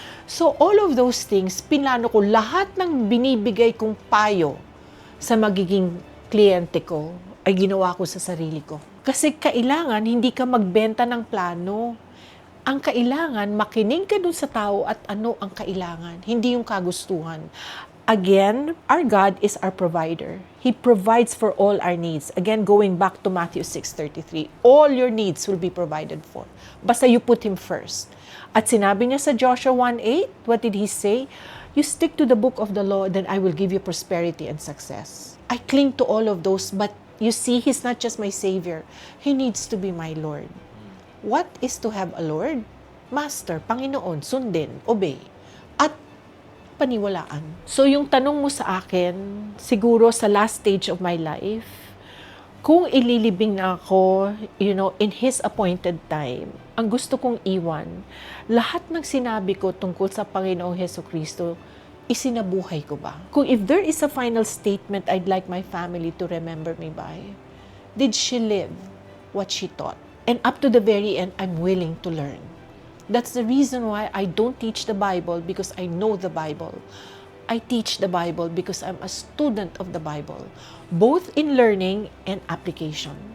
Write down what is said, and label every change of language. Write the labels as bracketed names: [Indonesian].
[English] So, all of those things, [Filipino] pinlano ko, lahat ng binibigay kong payo sa magiging kliyente ko ay ginawa ko sa sarili ko. Kasi kailangan hindi ka magbenta ng plano. Ang kailangan, makinig ka dun sa tao at ano ang kailangan, hindi yung kagustuhan. [English] Again, our God is our provider. He provides for all our needs. Again, going back to Matthew 6:33, all your needs will be provided for. Basta you put Him first. [Filipino] At sinabi niya sa [English] Joshua 1:8, what did He say? You stick to the book of the law, then I will give you prosperity and success. I cling to all of those, but you see, He's not just my Savior. He needs to be my Lord. What is to have a Lord? [Filipino] Master, Panginoon, sundin, obey, at paniwalaan. So yung tanong mo sa akin, siguro sa [English] last stage of my life, [Filipino] kung ililibing na ako, [English] in His appointed time, [Filipino] ang gusto kong iwan, lahat ng sinabi ko tungkol sa Panginoong Hesukristo, isinabuhay ko ba? [English] Kung if there is a final statement I'd like my family to remember me by, did she live what she taught. And up to the very end, I'm willing to learn. That's the reason why I don't teach the Bible because I know the Bible. I teach the Bible because I'm a student of the Bible, both in learning and application.